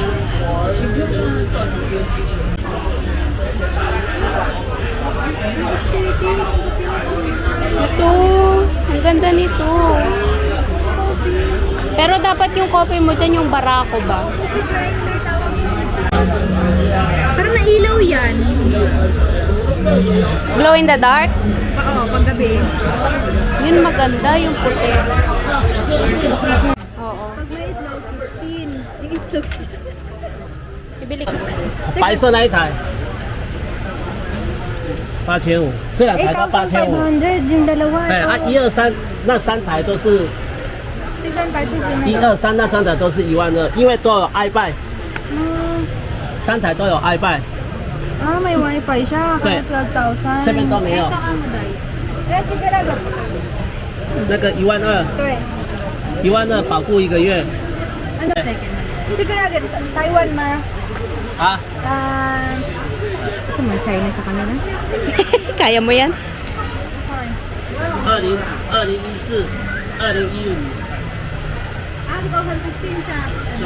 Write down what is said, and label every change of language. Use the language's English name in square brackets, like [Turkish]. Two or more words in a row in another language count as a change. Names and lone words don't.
[Filipino] Ito. Ang ganda nito. Pero dapat yung coffee mo dyan, yung barako ba? Parang nailaw yan. [English] Glow in the dark? [Filipino] Oo, paggabi. Yun maganda, yung puti. Oo. Pag may itlog, 15. Yung itlog. Ibili ka. [Chinese] 白色那一台8500，这两台都8500。 [Filipino] 8,500 yung dalawa. [Chinese] 哎啊，1、2、3那三台都是1、2、3那三台都是12000，因为都有 iPad，三台都有 iPad， [Filipino] Ah, may wifi siya. Kaya 12,000. [Chinese] 这边都没有。 [Filipino] Eh, sige lang. [Chinese] 那个12000，对。 12000保固1个月 [Filipino] Ano second? Sige lang. Taiwan ma. 啊。 Ito man, China sa kanila. Kaya mo yan? 2014、2015、2015。 Ah, 2015 siya.